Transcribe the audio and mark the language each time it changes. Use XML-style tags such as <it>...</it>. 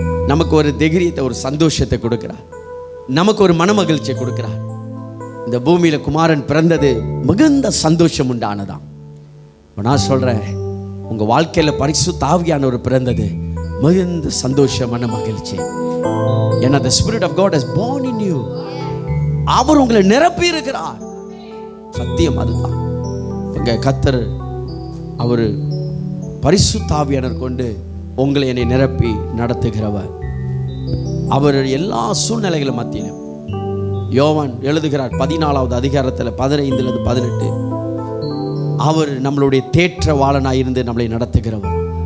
<ta>நமக்கு ஒரு தைரியத்தை, ஒரு சந்தோஷத்தை கொடுக்கிறார், நமக்கு ஒரு மனமகிழ்ச்சியை கொடுக்கிறார். இந்த பூமியில குமாரன் பிறந்தது மிகுந்த சந்தோஷம் உண்டானதான். நான் சொல்றேன், உங்க வாழ்க்கையில பரிசுத்த ஆவியானவர் பிறந்தது மிகுந்த சந்தோஷமான மகிழ்ச்சி. ஏன்னா</ta> <en>the spirit of God has born in you.</en> <ta>அவர் உங்களை நிரப்பி இருக்கிறார். சத்தியம் அதுதான். உங்க கர்த்தர் அவர் பரிசுத்த ஆவியானவர் கொண்டு உங்களை என்னை நிரப்பி நடத்துகிறவர். அவர் எல்லா சூழ்நிலைகளும் மத்தியிலும் யோவான் எழுதுகிறார் 14வது அதிகாரத்தில் 15-18, அவர் நம்மளுடைய தேற்றவாளனாய் இருந்து நம்மளை நடத்துகிறவர்.</ta>